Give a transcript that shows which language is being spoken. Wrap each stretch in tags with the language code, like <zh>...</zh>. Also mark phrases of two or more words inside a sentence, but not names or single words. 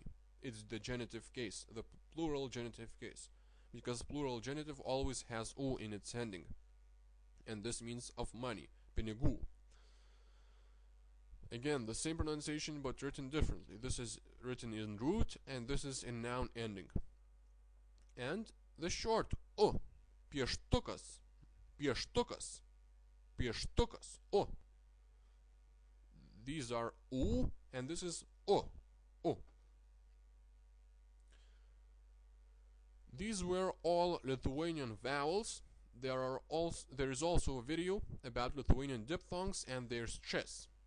<en>It's the genitive case, the plural genitive case, because plural genitive always has u in its ending, and this means of money, pinigų. Again, the same pronunciation but written differently. This is written in root, and this is in noun ending. And the short u,</en> <lt>pieštukas, pieštukas, pieštukas,</lt> <en>o. These are U and this is O. O. These were all Lithuanian vowels. There is also a video about Lithuanian diphthongs and their stress.</en>